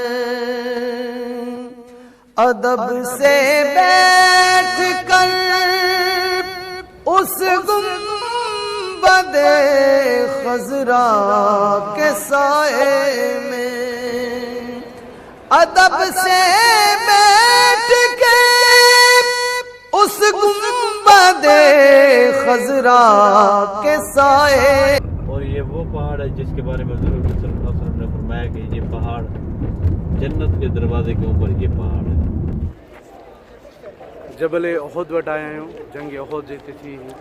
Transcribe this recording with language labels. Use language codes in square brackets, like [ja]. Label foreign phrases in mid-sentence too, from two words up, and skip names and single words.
[hi] अदब से बैठ कर उस गुंबदे खजरा के साए में, अदब से बैठ के उस गुंबदे खजरा के साए। और ये वो पहाड़ है जिसके बारे में हज़रत [ar] صلى الله عليه وسلم [hi] ने फरमाया कि ये पहाड़ जन्नत के दरवाजे के ऊपर ये पहाड़ है। [sd] जबल उहद वटि आया आहियूं, जंग उहद जिते थी।